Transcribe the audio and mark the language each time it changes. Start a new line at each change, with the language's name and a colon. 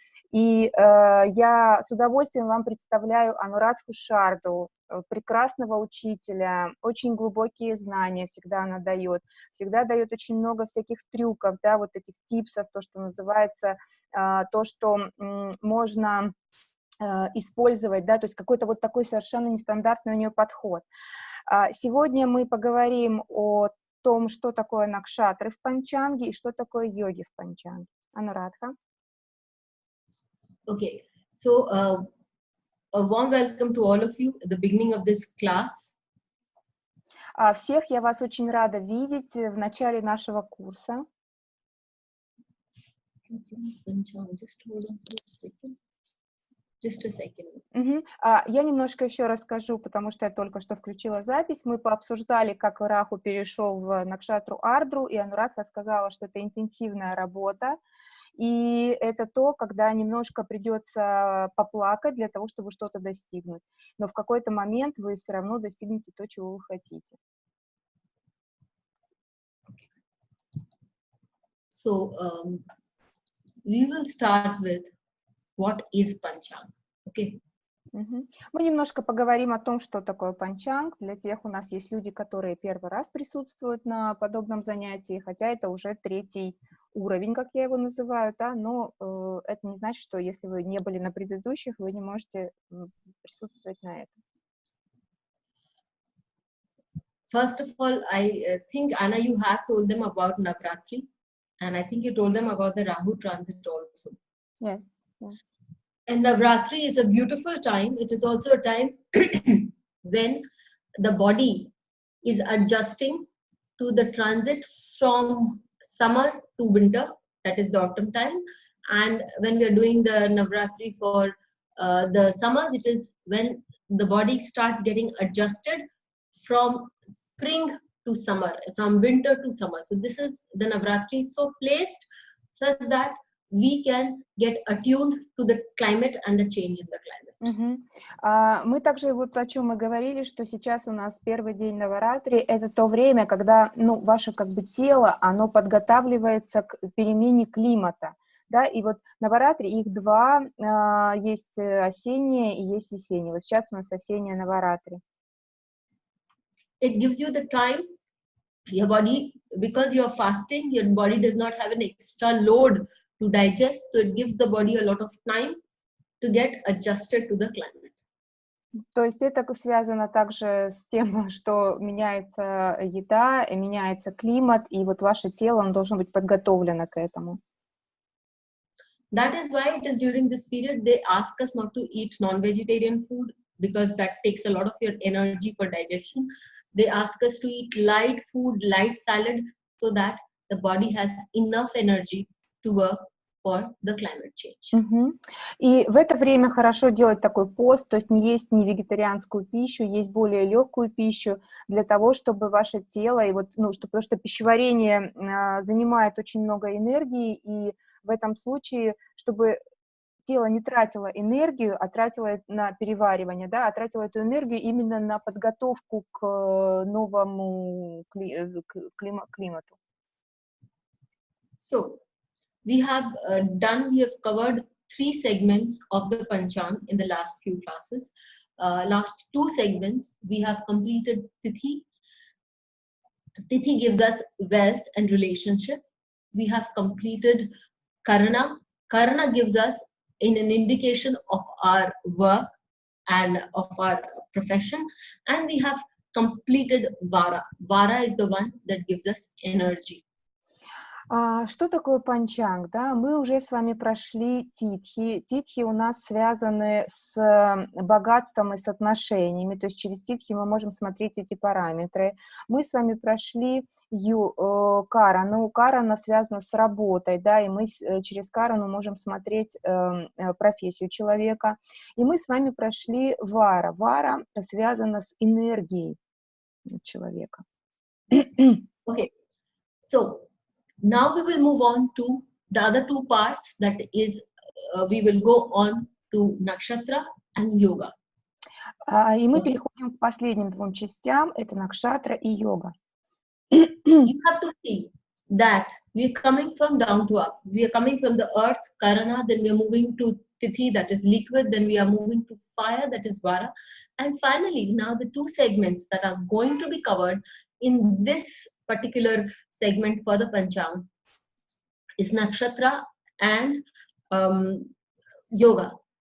Russian: И я с удовольствием вам представляю Анурадху Шарду, прекрасного учителя, очень глубокие знания всегда она дает, всегда дает очень много всяких трюков, да, вот этих типсов, то, что называется, то, что можно использовать, да, то есть какой-то вот такой совершенно нестандартный у нее подход. Сегодня мы поговорим о том, что такое накшатры в Панчанге и что такое йоги в Панчанге. Анурадха.
English: Okay, so a warm welcome to all of you at the beginning of this class.
Russian: Всех я вас очень рада видеть в начале нашего курса.
English: Just a second.
Russian: Я немножко еще расскажу, потому что я только что включила запись. Мы пообсуждали, как Раху перешел в Накшатру Ардру, и Анурадха сказала, что это интенсивная работа, и это то, когда немножко придется поплакать для того, чтобы что-то достигнуть. Но в какой-то момент вы все равно достигнете то, чего вы хотите.
English: So we will start with what is Panchanga. Okay.
Russian: Мы немножко поговорим о том, что такое панчанг. Для тех у нас есть люди, которые первый раз присутствуют на подобном занятии, хотя это уже третий уровень, как я его называю, да, но это не значит, что если вы не были на предыдущих, вы не можете присутствовать на этом.
English: First of all, I think, Anna, you have told them about Navratri, and I think you told them about the Rahu transit also. Yes, yes. And Navratri is a beautiful time. It is also a time when the body is adjusting to the transit from summer to winter, that is the autumn time. And when we are doing the Navratri for the summers, it is when the body starts getting adjusted from spring to summer, from winter to summer. So this is the Navratri so placed such that we can get attuned to the climate and the change in the climate.
Russian: Мы также вот о чем мы говорили, что сейчас у нас первый день Наваратри, это то время, когда, ваше как бы тело, оно подготавливается к перемене климата, да, и вот Наваратри, их два, есть осеннее и есть весеннее. Вот сейчас у нас осеннее Наваратри.
English: It gives you the time, your body, because you are fasting, your body does not have an extra load to digest, so it gives the body a lot of time to get adjusted to the climate.
Russian: То есть это связано также с тем, что меняется еда, меняется климат, и вот ваше тело, оно должно быть подготовлено к этому.
English: That is why it is during this period they ask us not to eat non-vegetarian food, because that takes a lot of your energy for digestion. They ask us to eat light food, light salad, so that the body has enough energy to work for the climate change.
Russian: И в это время хорошо делать такой пост, то есть не есть не вегетарианскую пищу, есть более легкую пищу для того, чтобы ваше тело, и вот, потому что пищеварение занимает очень много энергии, и в этом случае, чтобы тело не тратило энергию, а тратило на переваривание, да, а тратило эту энергию именно на подготовку к новому климату.
English: So, we have covered 3 segments of the Panchang in the last few classes. Last 2 segments, we have completed Tithi. Tithi gives us wealth and relationship. We have completed Karana. Karana gives us an indication of our work and of our profession. And we have completed Vara. Vara is the one that gives us energy.
Russian: Что такое панчанг? Да? Мы уже с вами прошли титхи. Титхи у нас связаны с богатством и с отношениями, то есть через титхи мы можем смотреть эти параметры. Мы с вами прошли карану. Карана связана с работой, да, и мы через карану можем смотреть профессию человека. И мы с вами прошли вара. Вара связана с энергией человека.
English: Okay, so now we will move on to the other two parts, that is, we will go on to nakshatra and yoga.
Russian: И мы переходим к последним двум частям, это накшатра и йога.
English: You have to see that we are coming from down to up. We are coming from the earth, karana, then we are moving to tithi, that is liquid, then we are moving to fire, that is vara. And finally, now the two segments that are going to be covered in this particular segment for the Panchang is nakshatra and yoga.